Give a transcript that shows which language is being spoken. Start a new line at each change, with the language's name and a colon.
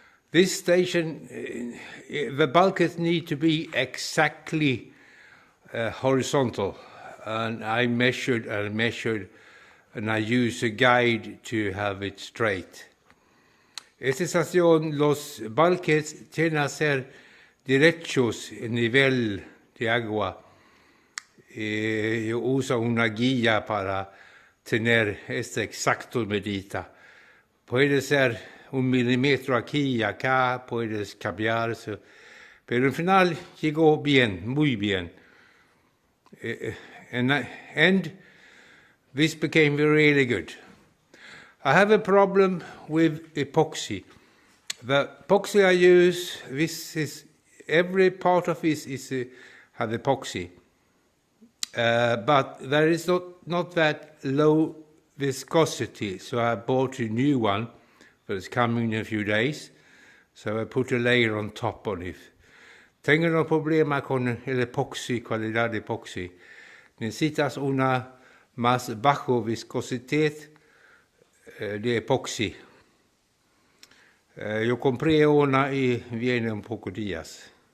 English: This station, the bulkheads need to be exactly horizontal, and I measured, and I used a guide to have it straight.
Spanish: Esta estación, los bulkheads tienen que ser derechos en nivel de agua. Yo uso una guía para tener esta exacta medida. Puede ser 1 milímetro aquí y acá, puedes cambiarse, pero al final llegó bien, muy bien.
English: And this became really good. I have a problem with epoxy. The epoxy I use, every part of this have epoxy, but there is not that low viscosity, so I bought a new one, but it's coming in a few days. So I put a layer on top on it.
Spanish: Tengo un problema con el epoxi, calidad de epoxi. Necesitas una más bajo viscosidad de epoxi. Yo compré una y viene un poco días.